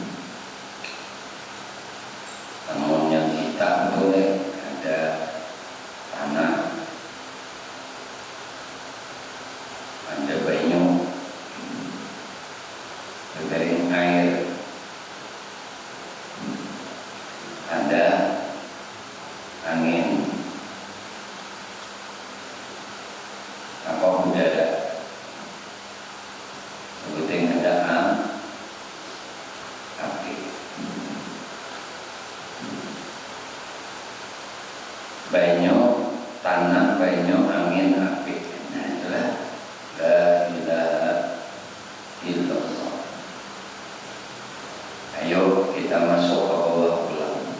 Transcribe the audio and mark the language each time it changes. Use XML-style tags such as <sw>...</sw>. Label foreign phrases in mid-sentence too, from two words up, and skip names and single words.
<id>Namun yang kita boleh ada tanah, ada banyu, ada air, ada angin, apa udara. Sebutin ada api, banyu, tanah, banyu, angin, api. Nah itulah</id> <ar>la ilaha illallah.</ar> <id>Ayo kita masuk ke bawah pulang.</id>